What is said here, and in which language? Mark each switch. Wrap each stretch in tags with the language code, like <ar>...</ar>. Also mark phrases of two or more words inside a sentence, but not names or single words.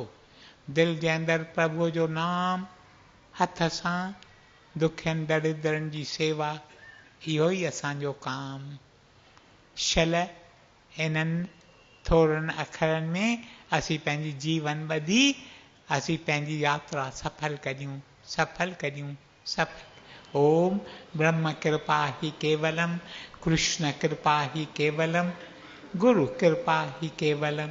<sd>दिलि जे अंदरि प्रभुअ जो नाम, हथ सां दुखियनि दरिद्रनि जी सेवा, इहो ई असांजो काम। शल इन्हनि थोरनि अखरनि में असीं पंहिंजी जीवन ॿधी असीं पंहिंजी यात्रा सफल करियूं, सफल करियूं, सफल।</sd> <sa>ओम ब्रह्म कृपा ही केवलम, कृष्ण कृपा ही केवलम, गुरु कृपा ही केवलम।</sa>